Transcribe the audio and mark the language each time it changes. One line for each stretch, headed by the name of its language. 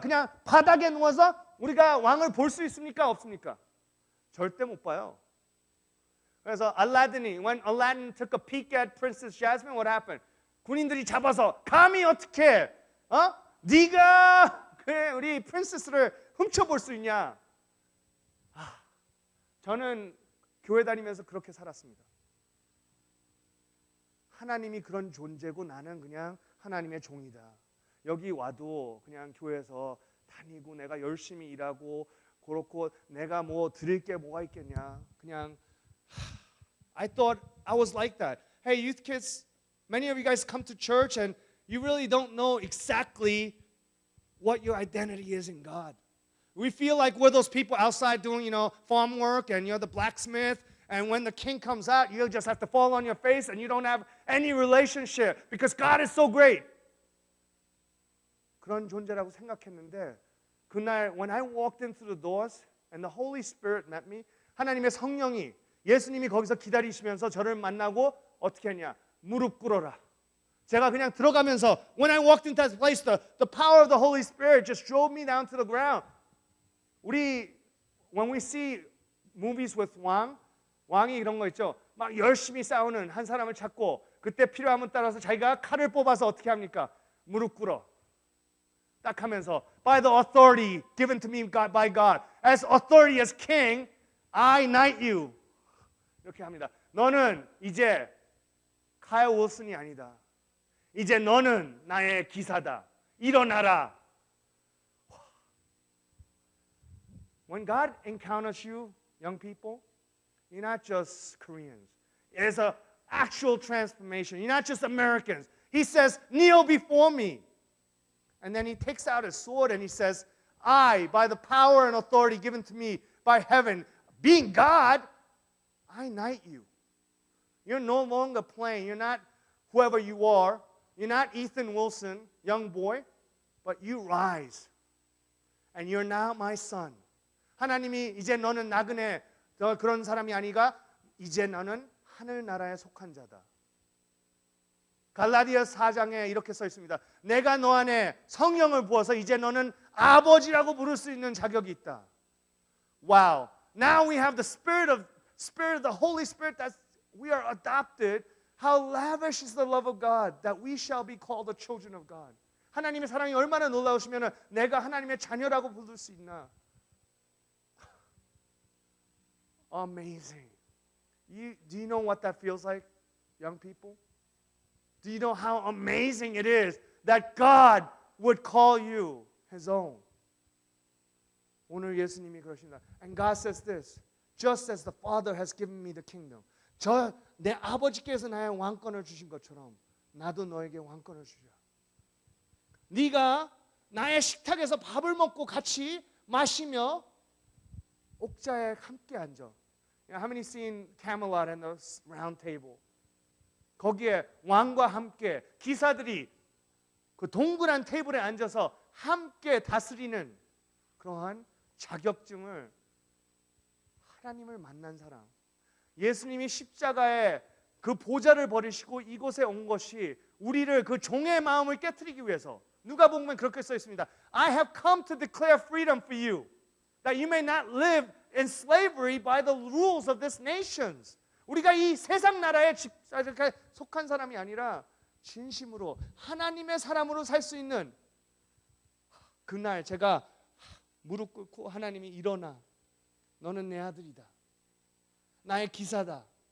Korean: 그냥 바닥에 누워서 우리가 왕을 볼 수 있습니까? 없습니까? 절대 못 봐요. 그래서
English: when Aladdin took a peek at Princess Jasmine, what happened?
Korean: 군인들이 잡아서 감히 어떻게 네가 그래 우리 프린세스를 훔쳐볼 수 있냐? 저는 교회 다니면서 그렇게 살았습니다. 하나님이 그런 존재고 나는 그냥 하나님의 종이다. 여기 와도 그냥 교회에서 다니고 내가 열심히 일하고 그렇고 내가 뭐 드릴 게 뭐가 있겠냐. 그냥
English: I thought I was like that. Hey, youth kids, many of you guys come to church and you really don't know exactly what your identity is in God. We feel like we're those people outside doing, farm work and you're the blacksmith. And when the king comes out, you just have to fall on your face and you don't have any relationship because God is so great.
Korean: 그런 존재라고 생각했는데 그날
English: when I walked in through the doors and the Holy Spirit met me,
Korean: 하나님의 성령이 예수님이 거기서 기다리시면서 저를 만나고 어떻게 했냐? 무릎 꿇어라. 제가 그냥 들어가면서
English: when I walked into that place, the power of the Holy Spirit just drove me down to the ground. when we see movies with
Korean: 왕이 이런 거 있죠. 막 열심히 싸우는 한 사람을 찾고 그때 필요함에 따라서 자기가 칼을 뽑아서 어떻게 합니까? 무릎 꿇어. 딱 하면서
English: by the authority given to me by God, as authority as king, I knight you.
Korean: 이렇게 합니다. 너는 이제 카일 윌슨이 아니다. 이제 너는 나의 기사다. 일어나라.
English: When God encounters you, young people, you're not just Koreans. It's an actual transformation. You're not just Americans. He says, kneel before me. And then he takes out his sword and he says, I, by the power and authority given to me by heaven, being God, I knight you. You're no longer playing. You're not whoever you are. You're not Ethan Wilson, young boy, but you rise. And you're now my son.
Korean: 하나님이 이제 너는 나그네 그런 사람이 아니가 이제 너는 하늘나라에 속한 자다. 갈라디아 4장에 이렇게 써 있습니다. 내가 너 안에 성령을 부어서 이제 너는 아버지라고 부를 수 있는 자격이 있다.
English: Wow. Now we have the spirit of the Holy Spirit that we are adopted. How lavish is the love of God that we shall be called the children of God.
Korean: 하나님의 사랑이 얼마나 놀라우시면 내가 하나님의 자녀라고 부를 수 있나.
English: Amazing. Do you know what that feels like, young people? Do you know how amazing it is that God would call you His own?
Korean: 오늘 예수님이 그러십니다.
English: And God says this, just as the Father has given me the kingdom.
Korean: 내 아버지께서 나의 왕권을 주신 것처럼 나도 너에게 왕권을 주자. 네가 나의 식탁에서 밥을 먹고 같이 마시며 옥자에 함께 앉아.
English: How many seen Camelot and the round table?
Korean: 거기에 왕과 함께 기사들이 그 동그란 테이블에 앉아서 함께 다스리는 그러한 자격증을 하나님을 만난 사람. 예수님이 십자가에 그 보좌를 버리시고 이곳에 온 것이 우리를 그 종의 마음을 깨트리기 위해서 누가복음에 그렇게 써 있습니다.
English: I have come to declare freedom for you, that you may not live in slavery by the rules of this nations.
Korean: 우리가 이 세상 나라에 속한 사람이 아니라 진심으로 하나님의 사람으로 살 수 있는 그날 제가 무릎 꿇고 하나님이 일어나. 너는 내 아들이다. 나의 기사다.